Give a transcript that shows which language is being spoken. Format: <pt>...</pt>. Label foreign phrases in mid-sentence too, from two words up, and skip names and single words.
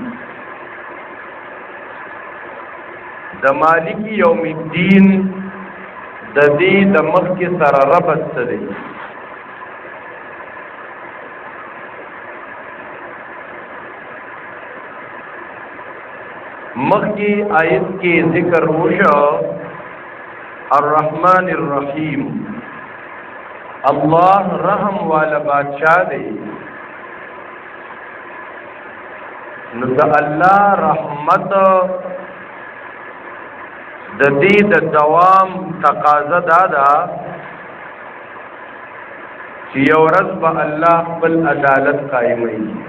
<ps>د</ps> <ar>مالک یوم الدین</ar> <ps>د دې د مخ کې سره ربط څه دی؟ مخ کی آیت کې ذکر وشو</ps> <ar>الرحمن الرحیم،</ar> <ps>اللہ</ps> <ur>رحم والا بادشاہ</ur> <ps>دے. نو دا اللہ رحمت د دې د دوام تقاضا دادا چې یو ورځ به الله خپل عدالت قائموي.</ps>